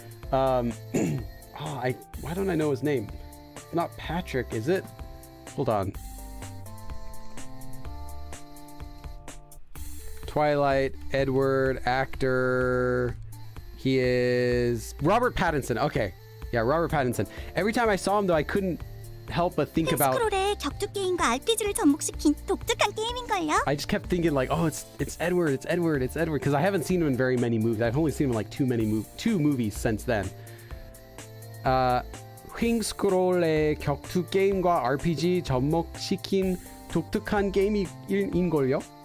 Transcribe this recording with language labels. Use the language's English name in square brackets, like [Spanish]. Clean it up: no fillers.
[English] Why don't I know his name? Not Patrick, is it? Hold on. Twilight, Edward, actor. He is Robert Pattinson. Okay, yeah, Robert Pattinson. Every time I saw him, though, I couldn't help but think about. [Korean] 스크롤에 격투 게임과 RPG를 접목시킨 독특한 게임인걸요? [English] I just kept thinking like, oh, it's Edward, because I haven't seen him in very many movies. I've only seen him in like two movies since then. [Korean] 횡 스크롤의 격투 게임과 RPG 접목시킨 독특한 게임인걸요?